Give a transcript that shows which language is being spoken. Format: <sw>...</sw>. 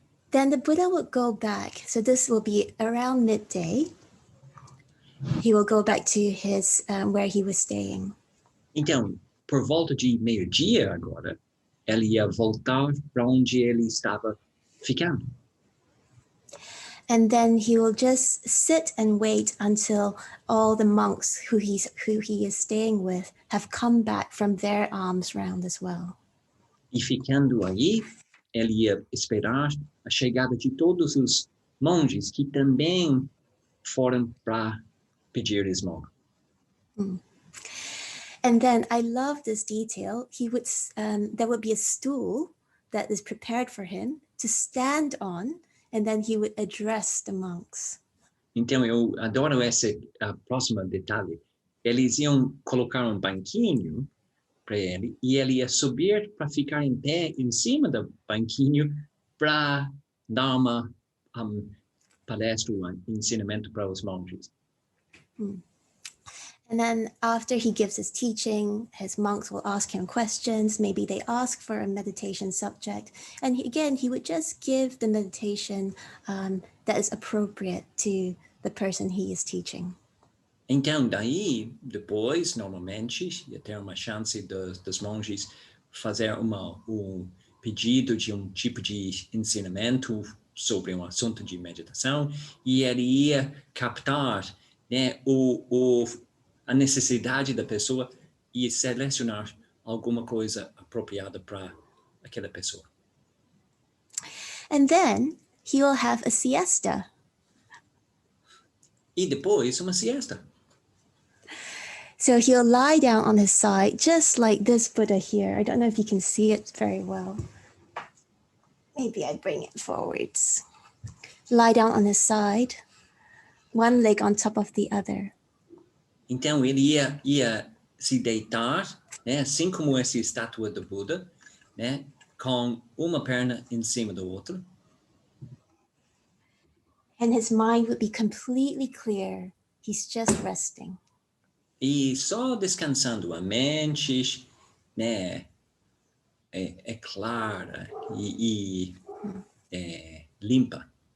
<en>Then the Buddha would go back. So this will be around midday. He will go back to his where he was staying.</en> <pt>Então, por volta de meio-dia agora, ele ia voltar para onde ele estava ficando.</pt> <en>And then he will just sit and wait until all the monks who he is staying with have come back from their alms round as well.</en> <pt>E ficando aí, ele ia esperar a chegada de todos os monges que também foram para pedir esmola.</pt> <en>And then I love this detail. He would there would be a stool that is prepared for him to stand on, and then he would address the monks.</en> <pt>Então eu adoro esse próximo detalhe. Eles iam colocar banquinho para ele e ele ia subir para ficar em pé em cima do banquinho para dar uma palestra, ensinamento para os monges.</pt> <en>And then after he gives his teaching, his monks will ask him questions. Maybe they ask for a meditation subject. And he would just give the meditation that is appropriate to the person he is teaching.</en> <pt>Então, daí, depois, normalmente, ia ter uma chance dos monges fazer pedido de tipo de ensinamento sobre assunto de meditação, e ele ia captar, né, a necessidade da pessoa e selecionar alguma coisa apropriada para aquela pessoa.</pt> <en>And then he will have a siesta.</en> <pt>E depois, uma siesta.</pt> <en>So he'll lie down on his side, just like this Buddha here. I don't know if you can see it very well. Maybe I bring it forwards. Lie down on his side, one leg on top of the other.</en> <pt>Então, ele ia se deitar, né, assim como essa estátua do Buda, né, com uma perna em cima da outra.</pt> <en>And his mind would be completely clear. He's just resting.</en> <pt>E só descansando, a mente, né, é clara e limpa.</pt>